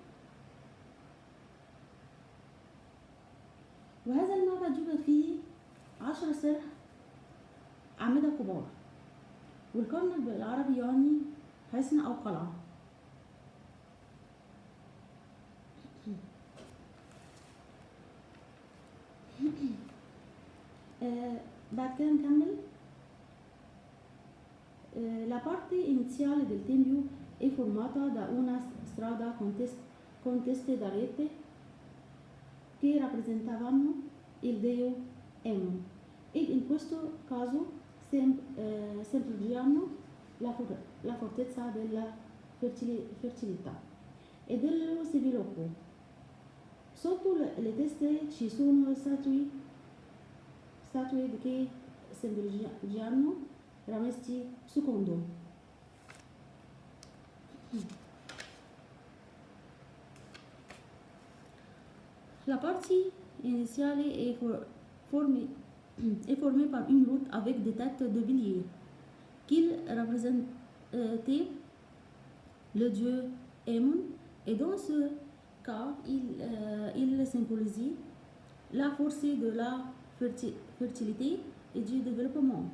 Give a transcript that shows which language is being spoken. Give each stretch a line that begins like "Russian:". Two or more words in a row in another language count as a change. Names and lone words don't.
Arabic: وهذا المعبد يوجد فيه 10 سرح أعمدة كبار، والكرنك بالعربي يعني حصن أو قلعة. بعد كده نكمل.
Italian: La parte iniziale del tempio è formata da una strada con teste d'arete che rappresentavano il dio Amun, ed in questo caso simboleggiano la fortezza della fertilità e dello sviluppo. Sotto le teste ci sono statue che simboleggiano Ramesti II.
French: La partie initiale est formée par une route avec des têtes de bélier qui représentaient le dieu Amun, et dans ce cas il symbolisait la force de la fertilité et du développement.